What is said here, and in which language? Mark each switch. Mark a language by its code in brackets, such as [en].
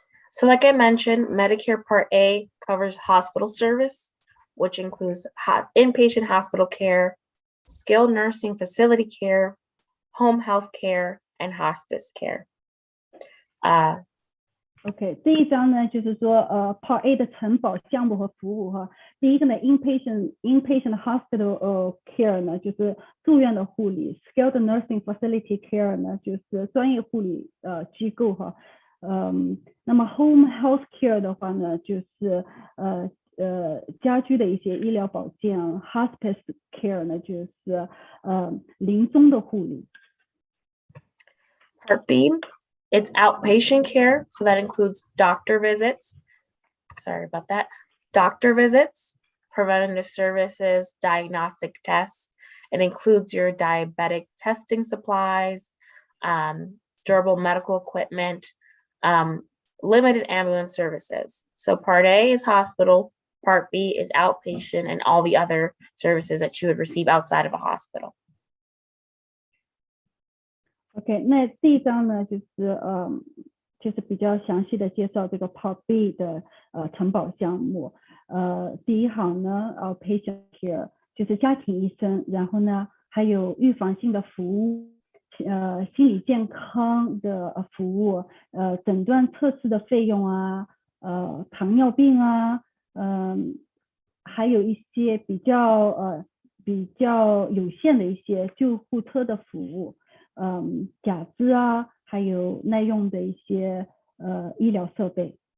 [en] So like I mentioned, Medicare Part A covers hospital service, which includes inpatient hospital care, skilled nursing facility care, home health care, and hospice care. [zh] OK， 这一章呢就是说Part A 的承保项目和服务哈。第一个呢 [en] inpatient hospital care [zh] 呢就是住院的护理 ， [en] skilled nursing facility care [zh] 呢就是专业护理机构哈。那么 [en] home health care [zh] 的话呢就是家居的一些医疗保健 ， [en] hospice care [zh] 呢就是临终的护理。 [en] Part B, it's outpatient care, so that includes doctor visits. Sorry about that. Doctor visits, preventative services, diagnostic tests. It includes your diabetic testing supplies, durable medical equipment, limited ambulance services. So Part A is hospital, Part B is outpatient, and all the other services that you would receive outside of a hospital. [zh] OK， 那这一章呢就是比较详细的介绍这个 Part B 的承保项目。第一行呢 [en] outpatient care [zh] 就是家庭医生，然后呢还有预防性的服务，心理健康的服务，诊断测试的费用啊，糖尿病啊，还有一些比较有限的一些救护车的服务，假肢啊，还有耐用的一些医疗设备。